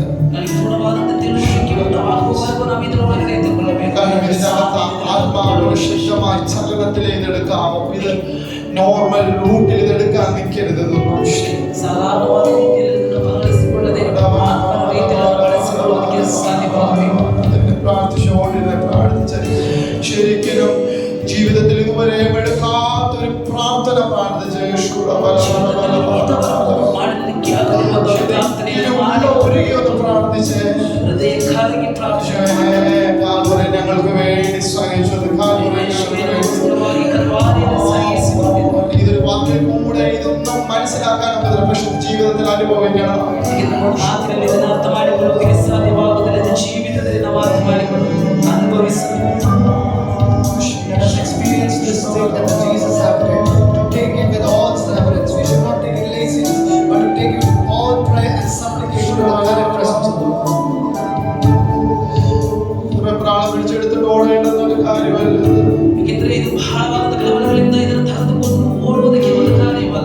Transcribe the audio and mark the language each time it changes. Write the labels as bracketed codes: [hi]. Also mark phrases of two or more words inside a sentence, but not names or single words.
[kn] ನನಗೆ ಪೂರ್ಣವಾದಂಥ ತಿಳುವಳಿಕೆ ಉಂಟಾಗುವವರೆಗೂ ನಾವು ಇದರೊಳಗೆ ಎತ್ತುಕೊಳ್ಳಬೇಕು. [ml] കാരണം ഇതിനകത്ത് ആത്മാവിന് ശുദ്ധമായി ചലനത്തിൽ ഇതെടുക്കാമോ? ഇത് [en] normal route [ml] ഇതെടുക്കാൻ നിൽക്കരുത്. [kn] ಸಾಧಾರಣವಾದ ರೀತಿಯಲ್ಲಿ ಇದನ್ನು ಬಳಸಿಕೊಳ್ಳದೆ ಆತ್ಮನ ರೀತಿಯಲ್ಲಿ ಬಳಸಿಕೊಳ್ಳುವುದಕ್ಕೆ ಸಾಧ್ಯವಾಗಬೇಕು. [ml] പ്രാർത്ഥിച്ച് ശരിക്കും ജീവിതത്തിൽ ഇതുവരെ എടുക്കാത്തൊരു പ്രാർത്ഥന പ്രാർത്ഥിച്ച് [kn] ಮಾಡಲಿಕ್ಕೆ ಆಗದಿರುವಂಥ ಪ್ರಾರ್ಥನೆಯನ್ನು ಮಾಡಿ [ml] ഒന്ന് പ്രാർത്ഥിച്ച് [kn] ಹೃದಯಕ್ಕಾಗಿ ಪ್ರಾರ್ಥನೆ [ml] ഞങ്ങൾക്ക് വേണ്ടി സഹിച്ചത് ഇതൊരു വാക്കിൽ കൂടെ ഇതൊന്നും മനസ്സിലാക്കാൻ പറ്റില്ല. പക്ഷെ ജീവിതത്തിൽ അനുഭവിക്കണം. [kn] ಮಾತಿನಲ್ಲಿ ಇದನ್ನು ಅರ್ಥ ಮಾಡಿಕೊಳ್ಳುವುದಕ್ಕೆ ಸಾಧ್ಯವಾಗುವುದಿಲ್ಲ. ಇದು ಜೀವಿತದಲ್ಲಿ ನಾವು ಅರ್ಥ ಮಾಡಿಕೊಂಡು ಅನುಭವಿಸಬೇಕು. [en] Let us experience this thing that Jesus has done. To take it with all reverence. We should not take it laziness, but to take it with all prayer and supplication to the very presence of God. [ml] പ്രാണം പിടിച്ചെടുത്തിട്ട് ഓടേണ്ടെന്നൊരു കാര്യമല്ല. [kn] ಏಕೆಂದರೆ ಇದು ಬಹಳವಾದ ಕಳವಳಗಳಿಂದ ಇದನ್ನು ತೆಗೆದುಕೊಂಡು ಓಡುವುದಕ್ಕೆ ಒಂದು ಕಾರ್ಯವಲ್ಲ.